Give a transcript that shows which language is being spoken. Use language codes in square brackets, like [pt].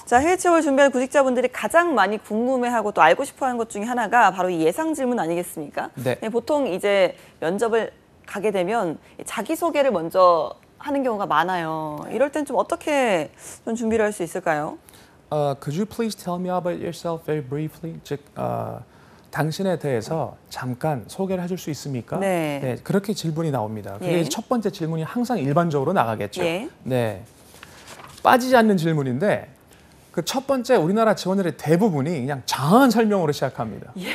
[ko] 자, 해외 취업을 준비하는 구직자분들이 가장 많이 궁금해하고 또 알고 싶어하는 것 중에 하나가 바로 이 예상 질문 아니겠습니까? 네. 보통 이제 면접을 가게 되면 자기소개를 먼저 하는 경우가 많아요. 이럴 땐 좀 어떻게 좀 준비를 할 수 있을까요? [en] Could you please tell me about yourself very briefly? [ko] 즉, 당신에 대해서 잠깐 소개를 해줄 수 있습니까? 네. 그렇게 질문이 나옵니다. 그게 예. 첫 번째 질문이 항상 일반적으로 나가겠죠. 예. 네. 빠지지 않는 질문인데 그 첫 번째 우리나라 지원자들의 대부분이 그냥 장한 설명으로 시작합니다.